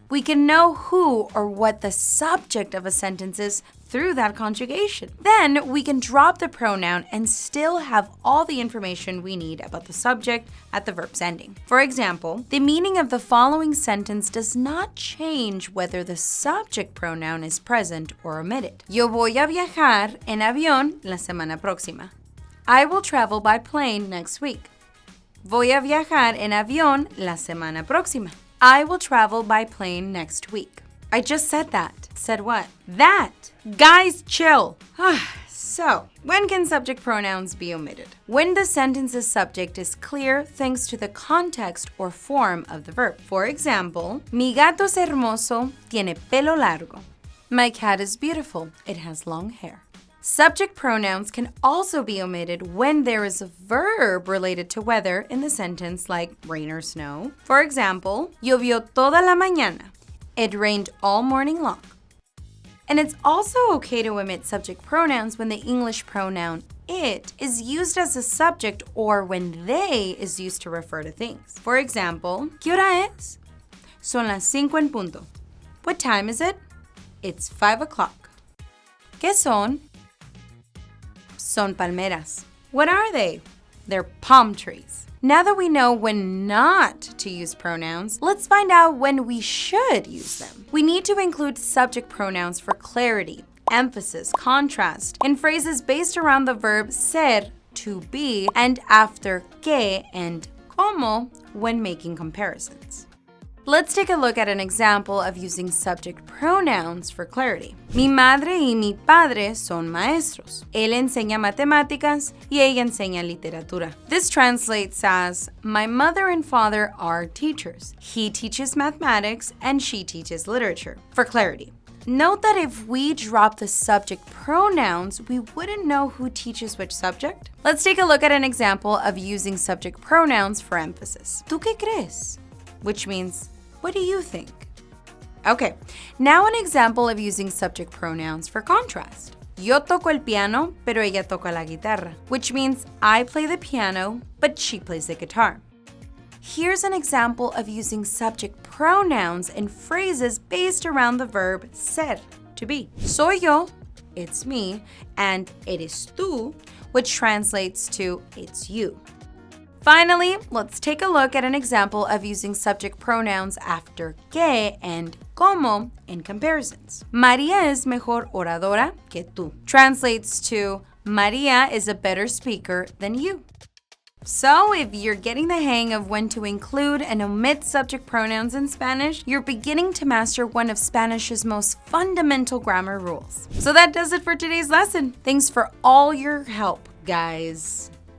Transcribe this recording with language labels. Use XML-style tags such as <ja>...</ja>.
<en>We can know who or what the subject of a sentence is through that conjugation. Then we can drop the pronoun and still have all the information we need about the subject at the verb's ending. For example, the meaning of the following sentence does not change whether the subject pronoun is present or omitted.</en> <es>Yo voy a viajar en avión la semana próxima.</es> <en>I will travel by plane next week.</en> <es>Voy a viajar en avión la semana próxima.</es> <en>I will travel by plane next week. I just said that. Said what? That. Guys, chill. So, when can subject pronouns be omitted? When the sentence's subject is clear thanks to the context or form of the verb. For example,</en> <es>mi gato es hermoso, tiene pelo largo.</es> <en>My cat is beautiful, it has long hair. Subject pronouns can also be omitted when there is a verb related to weather in the sentence, like rain or snow. For example,</en> <es>llovió toda la mañana.</es> <en>It rained all morning long. And it's also okay to omit subject pronouns when the English pronoun it is used as a subject or when they is used to refer to things. For example,</en> <es>¿qué hora es? Son las 5 en punto.</es> <en>What time is it? It's 5 o'clock.</en> <es>¿Qué son? Son palmeras.</es> <en>What are they? They're palm trees. Now that we know when not to use pronouns, let's find out when we should use them. We need to include subject pronouns for clarity, emphasis, contrast, in phrases based around the verb ser, to be, and after que and como when making comparisons. Let's take a look at an example of using subject pronouns for clarity.</en> <es>Mi madre y mi padre son maestros. Él enseña matemáticas y ella enseña literatura.</es> <en>This translates as, my mother and father are teachers. He teaches mathematics and she teaches literature. For clarity, note that if we drop the subject pronouns, we wouldn't know who teaches which subject. Let's take a look at an example of using subject pronouns for emphasis.</en> <es>¿Tú qué crees?</es> <en>Which means, what do you think? Okay, now an example of using subject pronouns for contrast.</en> <es>Yo toco el piano, pero ella toca la guitarra,</es> <en>which means I play the piano, but she plays the guitar. Here's an example of using subject pronouns in phrases based around the verb ser, to be.</en> <es>Soy yo,</es> <en>it's me, and</en> <es>eres tú,</es> <en>which translates to it's you. Finally, let's take a look at an example of using subject pronouns after que and como in comparisons.</en> <es>María es mejor oradora que tú.</es> <en>Translates to, María is a better speaker than you. So, if you're getting the hang of when to include and omit subject pronouns in Spanish, you're beginning to master one of Spanish's most fundamental grammar rules. So that does it for today's lesson. Thanks for all your help, guys.</en>